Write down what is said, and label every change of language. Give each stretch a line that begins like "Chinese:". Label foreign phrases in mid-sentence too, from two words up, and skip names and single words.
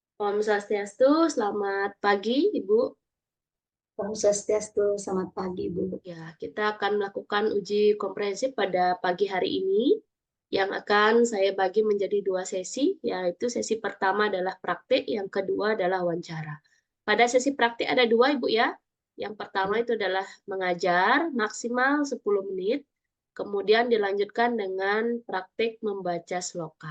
Indonesian: Om Swastiastu, selamat pagi Ibu. Om Swastiastu, selamat pagi Bu. Ya, kita akan melakukan uji komprehensif pada pagi hari ini yang akan saya bagi menjadi dua sesi, yaitu sesi pertama adalah praktik, yang kedua adalah wawancara. Pada sesi praktik ada dua Ibu ya. Yang pertama itu adalah mengajar maksimal 10 menit, kemudian dilanjutkan dengan praktik membaca sloka.